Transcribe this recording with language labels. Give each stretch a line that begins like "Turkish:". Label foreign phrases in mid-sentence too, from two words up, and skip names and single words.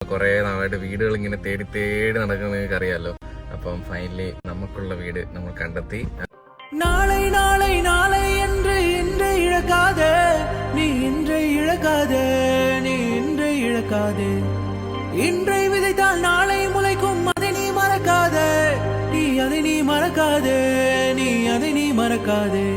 Malayalam: കുറേ നാളായിട്ട് വീടുകൾ ഇങ്ങനെ തേടി തേടി നടക്കുന്നത് നിങ്ങൾക്ക് അറിയാമല്ലോ. അപ്പം ഫൈനലി നമുക്കുള്ള വീട് നമ്മൾ കണ്ടെത്തി.
Tamil: நாளை நாளை நாளை என்று இன்றை இழக்காதே, நீ இன்றை இழக்காதே, நீ இன்றை இழக்காதே. இன்றை விதைத்தால் நாளை முளைக்கும், அதை நீ மறக்காதே, நீ அதை நீ மறக்காதே, நீ அதை நீ மறக்காதே.